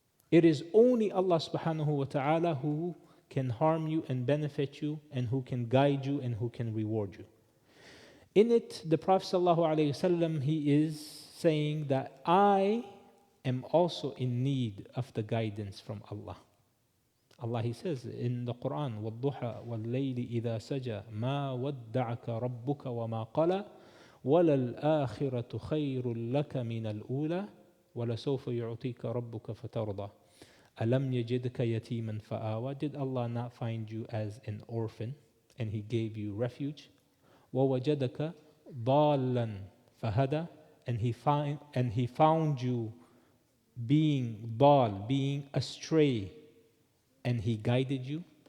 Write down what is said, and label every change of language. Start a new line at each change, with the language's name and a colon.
English: It is only Allah subhanahu wa ta'ala who can harm you and benefit you, and who can guide you and who can reward you. In it, the Prophet sallallahu alayhi wasallam, he is saying that I am also in need of the guidance from Allah. Allah, He says in the Quran,
Arabic: وَالضُّحَى وَاللَّيْلِ إِذَا سَجَى مَا وَدَّعَكَ رَبُّكَ وَمَا قَلَى وَلَلْآخِرَةُ خَيْرٌ لَكَ مِنَ الْأُولَى وَلَسَوْفَ يُعْطِيكَ رَبُّكَ فَتَرْضَى أَلَمْ يَجِدْكَ يَتِيمًا فَآوَى.
English: Did Allah not find you as an orphan and He gave you refuge?
Arabic: وَوَجَدَكَ ضَالًّا فَهَدَى.
English: And He found you being ضال, being astray, and He guided you.